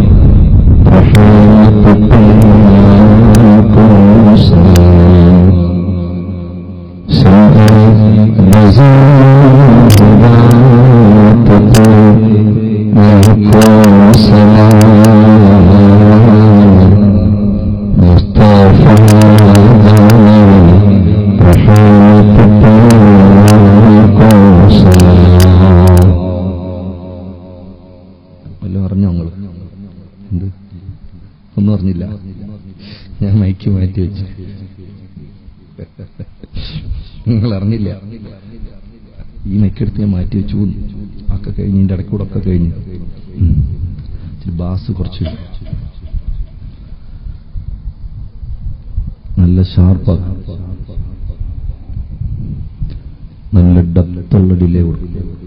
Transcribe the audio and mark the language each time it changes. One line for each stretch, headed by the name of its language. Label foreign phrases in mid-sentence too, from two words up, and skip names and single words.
Arabic: رحمتك لكم سلام سيدي نزيد ذاتك لكم سلام مصطفى رحمتك لكم سلام
Malayalam: വല്ലതും അറിഞ്ഞോ നിങ്ങൾ? എന്ത് ഒന്നും അറിഞ്ഞില്ല. ഞാൻ മൈക്ക് മാറ്റി വെച്ചു. നിങ്ങൾ അറിഞ്ഞില്ല. ഈ മൈക്കെടുത്ത് ഞാൻ മാറ്റി വെച്ചു. ഒക്കെ കഴിഞ്ഞ് ഇതിൻ്റെ ഇടയ്ക്കൂടെ ഒക്കെ കഴിഞ്ഞു. ബാസ് കുറച്ച് നല്ല ഷാർപ്പാക്കും, നല്ല ഡെപ്തുള്ള ഡിലേ കൊടുക്കും.